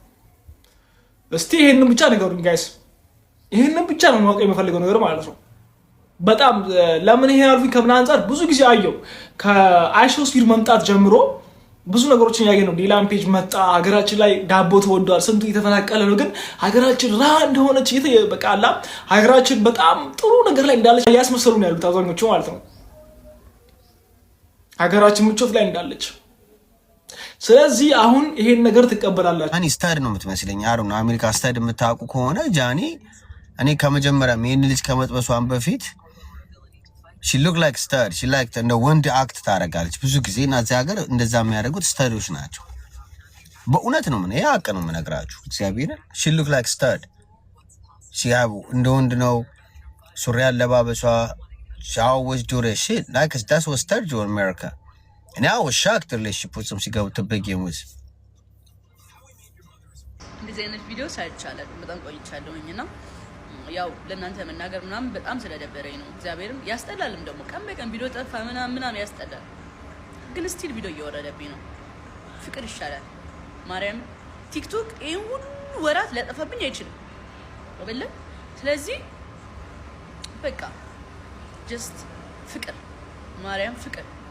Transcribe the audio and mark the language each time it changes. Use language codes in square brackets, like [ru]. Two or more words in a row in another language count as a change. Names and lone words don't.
[am] እስቲ ይሄንን ብቻ ንገሩኝ ጋይስ። ይሄንን ብቻ ነው ማወቅ የምፈልገው ነገር ማለት ነው። በጣም ለምን ይሄ ያልኩኝ ከምን አንፃር ብዙ ጊዜ አየው ከአይሾስፊር መምጣት ጀምሮ ብዙ ነገሮችን ያገኘ ነው። ዲላን ፔጅ መጣ፣ ሀገራችን ላይ ዳቦ ተወዷል፣ ስንቱ እየተፈናቀለ ነው፣ ግን ሀገራችን ራ እንደሆነች በቃላ ሀገራችን በጣም ጥሩ ነገር ላይ እንዳለች ያስመሰሉ ነው ያሉት አብዛኞቹ ማለት ነው። ሀገራችን ምቾት ላይ እንዳለች። ስለዚህ አሁን ይሄን ነገር ትቀበላላችሁ? ጃኒ ስታድ ነው የምትመስለኝ። አሩ ነው አሜሪካ ስታድ የምታውቁ ከሆነ ጃኒ እኔ ከመጀመሪያ ይሄን ልጅ ከመጥበሷን በፊት [en] she look like stud, she like [am] እንደ ወንድ አክት ታረጋለች ብዙ ጊዜ እና እዚህ ሀገር እንደዛ የሚያደርጉት ስታዶች ናቸው። በእውነት ነው ምን ያቀ ነው የምነግራችሁ እግዚአብሔር። [en] she look like stud, she have [am] እንደ ወንድ ነው ሱሪ አለባበሷ። [en] she always do that shit like that's what stud do in America. and I was shocked that she put some ሲገቡ to begin with. [am] እንደዚህ አይነት ቪዲዮ ሳይቻላል በጣም ቆይቻለሁኝና ያው ለእናንተ መናገር ምናምን በጣም ስለደበረኝ ነው። እግዚአብሔርም ያስጠላልም ደግሞ ቀን በቀን ቪዲዮ ጠፋ ምናምን ያስጠላል። ግን ስቲል ቪዲዮ እየወረደብኝ ነው። ፍቅር ይሻላል ማርያም። ቲክቶክ ይሄን ሁሉ ወራት ሊያጠፋብኝ አይችልም ወበለ። ስለዚህ በቃ ጀስት ፍቅር ማርያም ፍቅር።